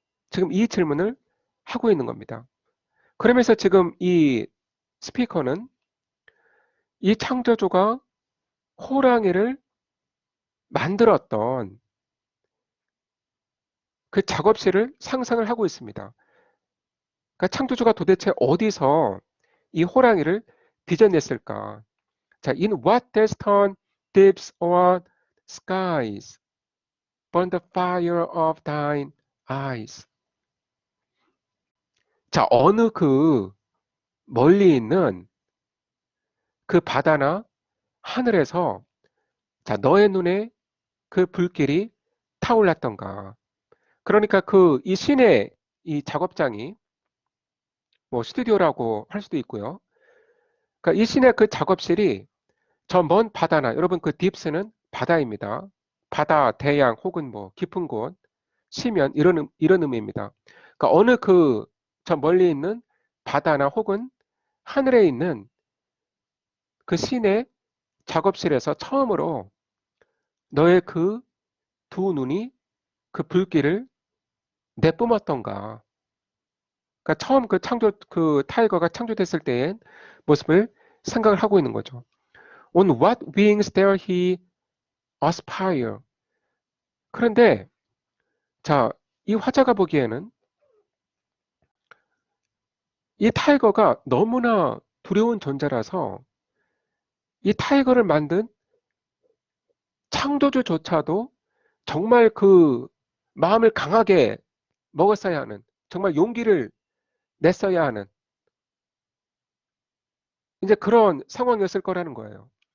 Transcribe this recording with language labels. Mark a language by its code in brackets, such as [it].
[ko] 지금 이 질문을 하고 있는 겁니다. 그러면서 지금 이 스피커는 이 창조주가 호랑이를 만들었던 그 작업실을 상상을 하고 있습니다. 그러니까 창조주가 도대체 어디서 이 호랑이를 빚어냈을까? [en] 자, in what destined deeps or skies burn the fire of thine eyes. [ko] 자, 어느 그 멀리 있는 그 바다나 하늘에서 너의 눈에 그 불길이 타올랐던가. 그러니까 그 이 신의 이 작업장이 뭐 스튜디오라고 할 수도 있고요. 그러니까 이 신의 그 작업실이 저 먼 바다나 여러분 그 딥스는 바다입니다. 바다, 대양 혹은 뭐 깊은 곳, 시면 이런 의미입니다. 그러니까 어느 그 저 멀리 있는 바다나 혹은 하늘에 있는 그 신의 작업실에서 처음으로 너의 그 두 눈이 그 불길을 내뿜었던가. 그러니까 처음 그 그 타이거가 창조됐을 때의 모습을 생각을 하고 있는 거죠. [en] On what wings dare he aspire? [ko] 그런데 이 화자가 보기에는 이 타이거가 너무나 두려운 존재라서 이 타이거를 만든 창조주조차도 정말 그 마음을 강하게 먹었어야 하는, 정말 용기를 냈어야 하는 이제 그런 상황이었을 거라는 거예요.